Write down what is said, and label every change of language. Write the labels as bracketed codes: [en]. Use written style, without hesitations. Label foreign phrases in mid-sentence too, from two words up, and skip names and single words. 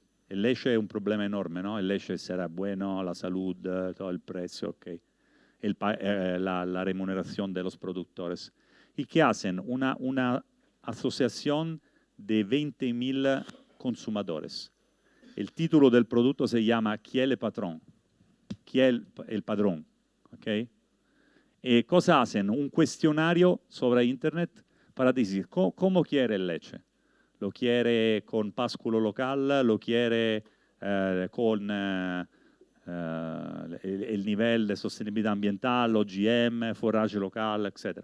[es] El leche es un problema enorme, ¿no? El leche será bueno, la salud, todo el precio, okay. La remuneración de los productores. ¿Y qué hacen? Una asociación de 20.000 consumidores. El título del producto se llama [it] ¿Chi è il [es] patrón? [it] ¿Chi è [es] el padrón? ¿Okay? ¿Y cosa hacen? Un cuestionario sobre Internet para decir cómo quiere el leche. ¿Lo quiere con pásculo local? ¿Lo quiere con el nivel de sostenibilidad ambiental, OGM, forraje local, etc.?